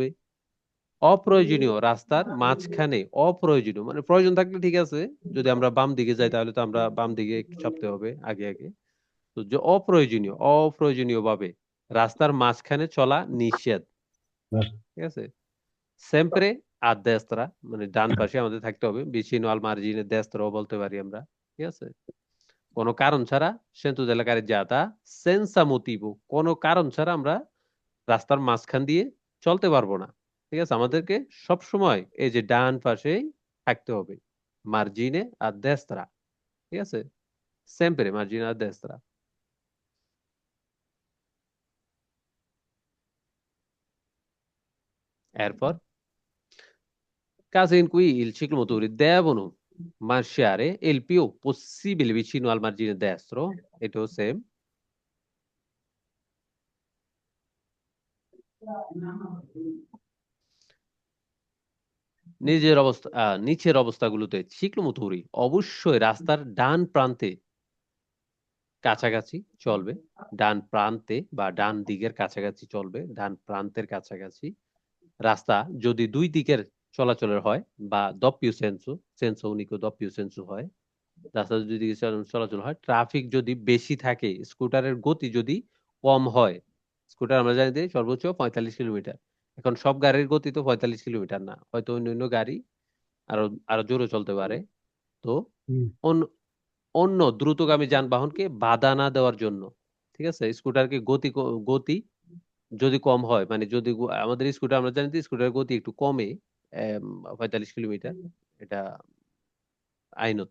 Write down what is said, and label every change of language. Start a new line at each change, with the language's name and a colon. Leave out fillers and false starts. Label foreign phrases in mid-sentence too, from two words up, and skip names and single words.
Bangla: অপ্রয়োজনীয় রাস্তার মাঝখানে, অপ্রয়োজনীয় মানে প্রয়োজন থাকলে ঠিক আছে, যদি আমরা বাম দিকে যাই তাহলে তো আমরা বাম দিকে একটু চাপতে হবে আগে আগে। তো যে অপ্রয়োজনীয় ভাবে রাস্তার মাঝখানে চলা নিষেধ, ঠিক আছে।
Italian: sempre a destra
Bangla: মানে ডান পাশে আমাদের থাকতে হবে,
Italian: vicino al margine destro
Bangla: বলতে পারি আমরা, ঠিক আছে। কোনো কারণ ছাড়া
Italian: centro della carreggiata senza motivo,
Bangla: কোনো কারণ ছাড়া আমরা রাস্তার মাঝখান দিয়ে চলতে পারবো না, ঠিক আছে। আমাদেরকে সব সময় এই যে ডান পাশেই থাকতে হবে,
Italian: margine a destra,
Bangla: ঠিক আছে,
Italian: sempre margine a destra. এরপর caso in cui il ciclomotori devono marciare il più possibile vicino al margine destro,
Bangla: এটাও সেম। নিচের অবস্থাগুলোতে ciclomotori অবশ্যই রাস্তার ডান প্রান্তে কাছাকাছি চলবে, ডান প্রান্তে বা ডান দিকের কাছাকাছি চলবে, ডান প্রান্তের কাছাকাছি। রাস্তা যদি দুই দিকের চলাচলের হয় বা
Italian: doppio senso, senso unico doppio senso
Bangla: হয়, রাস্তা যদি দুই দিকে চলাচল হয়, ট্রাফিক যদি বেশি থাকে, স্কুটারের গতি যদি কম হয়, স্কুটার আমরা জানি যে সর্বোচ্চ 45 কিলোমিটার। এখন সব গাড়ির গতি তো 45 কিলোমিটার না, হয়তো অন্য অন্য গাড়ি আরো আরো জোরে চলতে পারে। তো অন্য অন্য দ্রুতগামী যানবাহনকে বাধা না দেওয়ার জন্য, ঠিক আছে, স্কুটারকে গতি যদি কম হয়, মানে যদি আমাদের স্কুটার আমরা জানি যে স্কুটারের গতি একটু কমে 45 কিলোমিটার, এটা আইনত।